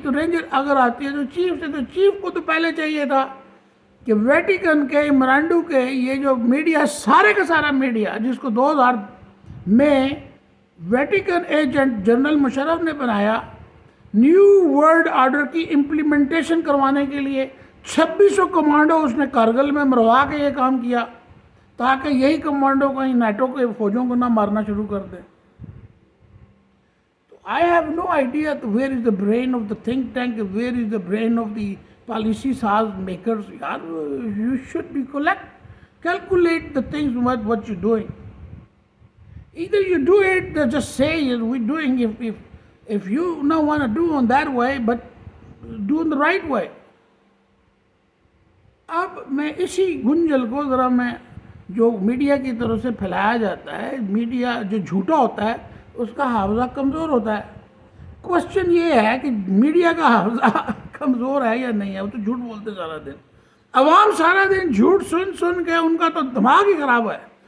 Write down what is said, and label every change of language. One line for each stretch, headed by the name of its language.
Urdu: تو رینجر اگر آتی ہے تو چیف سے، تو چیف کو تو پہلے چاہیے تھا کہ ویٹیکن کے، عمرانڈو کے، یہ جو میڈیا، سارے کا سارا میڈیا جس کو 2000 میں ویٹیکن ایجنٹ جنرل مشرف نے بنایا نیو ورلڈ آرڈر کی امپلیمنٹیشن کروانے کے لیے، 2600 کمانڈو اس نے کارگل میں مروا کے یہ کام کیا تاکہ یہی کمانڈو کہیں نیٹو کے فوجوں کو نہ مارنا شروع کر دیں.
English: I have no idea where is the brain of the think tank, where is the brain of the policy makers. You should be calculate the things what you're doing. Either you do it, just say we're doing. If you not want to do on that way, but do in the right way.
Urdu: اب میں اسی گنجل کو ذرا میں جو media کی طرف سے پھیلایا جاتا ہے، میڈیا جو جھوٹا ہوتا ہے اس کا حافظہ کمزور ہوتا ہے. کوشچن یہ ہے کہ میڈیا کا حافظہ کمزور ہے یا نہیں ہے. وہ تو جھوٹ بولتے سارا دن. عوام سارا دن جھوٹ سن کے ان کا تو دماغ ہی خراب ہے.